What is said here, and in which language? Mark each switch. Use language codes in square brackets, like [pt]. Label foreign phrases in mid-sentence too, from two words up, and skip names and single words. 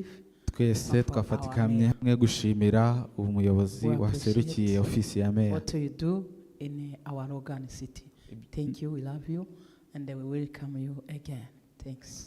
[rn] Twese twafatikamye hamwe gushimira umuyobozi waserukiye ofisi ya meya. [en] What you do in our Logan city. Thank you, we love you, and we welcome you again. Thanks.